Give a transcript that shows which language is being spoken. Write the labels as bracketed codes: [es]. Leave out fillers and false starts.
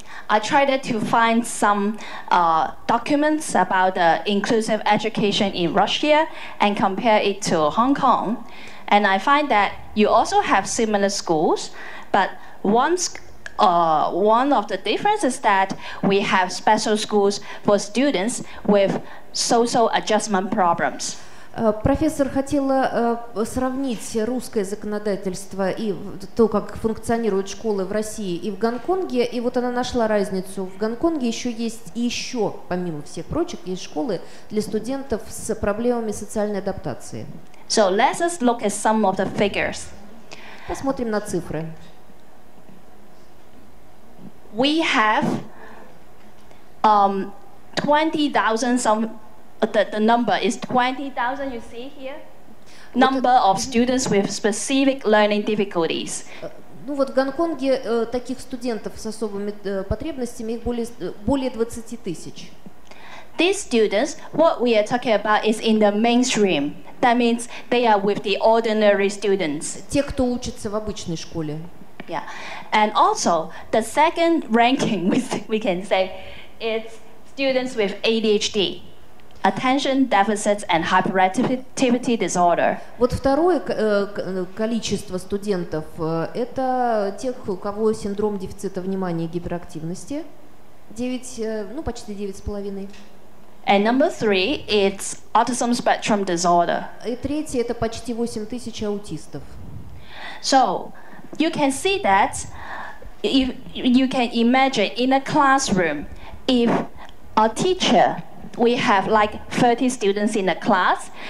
[en] I tried to find some documents about inclusive education in Russia and compare it to Hong Kong. And I find that you also have similar schools, but one of the differences is that we have special schools for students with social adjustment problems. [ru] Профессор хотела сравнить русское законодательство и то, как функционируют школы в России и в Гонконге, и вот она нашла разницу. В Гонконге есть помимо всех прочих, есть школы для студентов с проблемами социальной адаптации. [en] So let's just look at some of the figures. [ru] Посмотрим на цифры. [en] We have 20,000 some. The number is 20,000, you see here? Number of students with specific learning difficulties. [ru] Ну вот в Гонконге таких студентов с особыми потребностями их более 20 тысяч. [en] These students, what we are talking about is in the mainstream. That means they are with the ordinary students. [ru] Те, кто учится в обычной школе. [en] Yeah. And also, the second ranking, we can say, is students with ADHD. Attention deficits and hyperactivity disorder. [ru] Вот второе количество студентов это тех, у кого синдром дефицита внимания и гиперактивности, почти 9,5. [en] And number 3 is autism spectrum disorder. [ru] И третье это почти 8 тысяч аутистов. [en] So you can see that if you can imagine in a classroom, if a teacher, we have like 30 students in a class.